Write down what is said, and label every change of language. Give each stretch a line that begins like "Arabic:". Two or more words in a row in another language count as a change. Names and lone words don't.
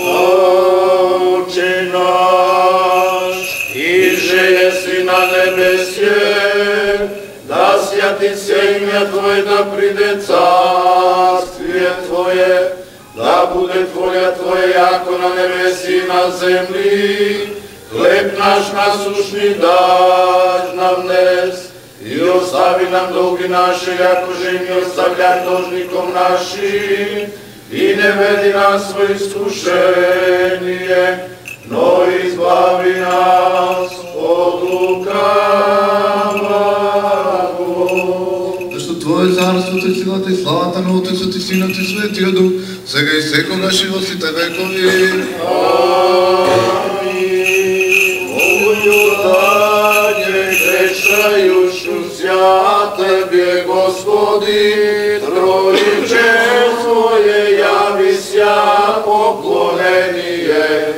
Church Slavic: Отче наш, иже еси на небесје, да свјати се имја Твое, да приде царствие Твое, да буде волја Твоја јако на небеси и на земли. Хлеб наш насушни даж нам днес и остави нам долги наши, яко же ми оставляем должником нашим, и не веди нас во искушение, но избави нас от лукавого.
Macedonian: Зашто Твое е царството и силата и славата на Отецот и Синот и Светиот Дух, сега и секогаш и во сите векови.
Church Slavic: Грешајушу ся Тебе, Господи, Троиче Твое јави ся поклонение.